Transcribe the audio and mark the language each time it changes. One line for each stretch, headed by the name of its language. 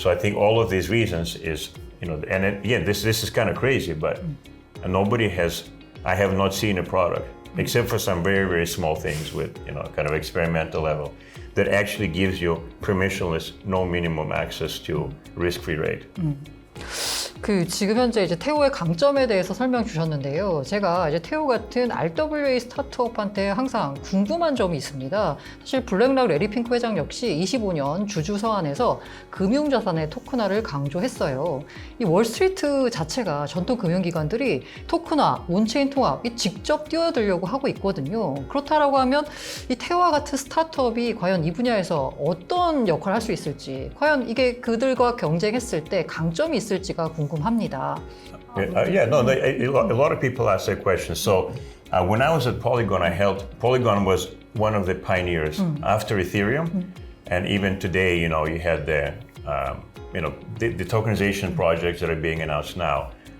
English: So I think all of these reasons is, and again, this is kind of crazy, but I have not seen a product, except for some very, very small things with, kind of experimental level, that actually gives you permissionless, no minimum access to risk-free rate.
Korean: 지금 현재 이제 테오의 강점에 대해서 설명 주셨는데요. 제가 이제 테오 같은 RWA 스타트업한테 항상 궁금한 점이 있습니다. 사실 블랙락 레리 핑크 회장 역시 25년 주주 서한에서 금융자산의 토큰화를 강조했어요. 이 월스트리트 자체가 전통 금융기관들이 토큰화, 온체인 통합 직접 뛰어들려고 하고 있거든요. 그렇다라고 하면 이 테오와 같은 스타트업이 과연 이 분야에서 어떤 역할을 할 수 있을지, 과연 이게 그들과 경쟁했을 때 강점이 있을지가 궁금합니다.
English: A lot of people ask that question. So when I was at Polygon, Polygon was one of the pioneers after Ethereum, and even today, you had the tokenization projects that are being announced now.